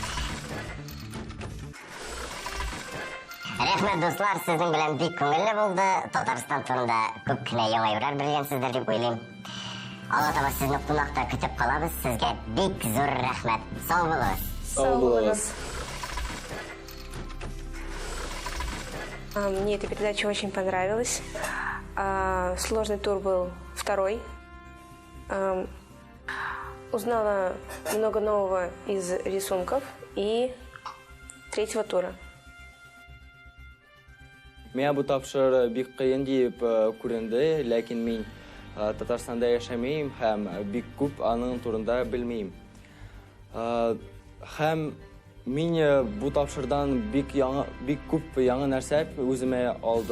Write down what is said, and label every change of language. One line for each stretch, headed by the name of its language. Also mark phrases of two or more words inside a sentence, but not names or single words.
Tatar: Рәхмәт, дуслар, сезнең белән бик күңелле булды. Татарстан турында күп кенә яңа әйберләр белгәнсездер дип уйлыйм. Алга таба сезне кунакта көтеп калабыз. Сезгә бик зур рәхмәт. Сау булыгыз. Сау булыгыз.
Russian: Мне эта передача очень понравилась. Сложный тур был второй. Узнала много нового из рисунков и третьего тура.
Tatar: Миңа бу тапшыр бик кыен дип күренде, ләкин мин Татарстанда яшәмим һәм бик күп аның турында белмим. Һәм мин бу тапшырдан бик күп яңа нәрсә үземә алдым.